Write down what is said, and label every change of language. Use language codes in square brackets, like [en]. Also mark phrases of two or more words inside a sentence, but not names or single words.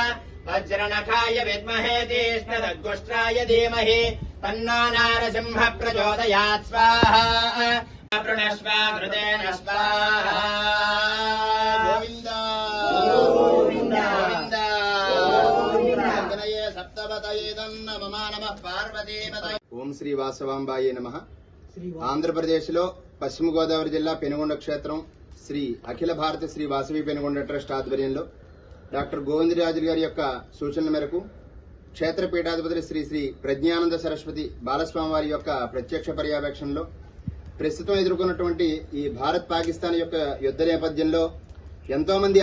[sa] वज्रनखाय विद्महे तीक्ष्णदग्गोष्ट्राय धीमहि तन्नो नारसिंह प्रचोदयात् स्वाहा। प्रणश्व घृतेन स्वाहा। गोविन्द गोविन्द गोविन्द सप्तपतये नमः नमः पार्वतीपतये। ओम श्री वासवांबाये नमः। [te] ఆంధ్రప్రదేశ్ లో పశ్చిమ గోదావరి జిల్లా పెనుగొండ క్షేత్రం శ్రీ అఖిల భారత శ్రీ వాసవి పెనుగొండ ట్రస్ట్ ఆధ్వర్యంలో డాక్టర్ గోవిందరాజు గారి యొక్క సూచనల మేరకు క్షేత్ర పీఠాధిపతి శ్రీ శ్రీ ప్రజ్ఞానంద సరస్వతి బాలస్వామి వారి యొక్క ప్రత్యక్ష పర్యవేక్షణలో ప్రస్తుతం ఎదుర్కొన్నటువంటి ఈ భారత్ పాకిస్తాన్ యొక్క యుద్ధ నేపథ్యంలో ఎంతో మంది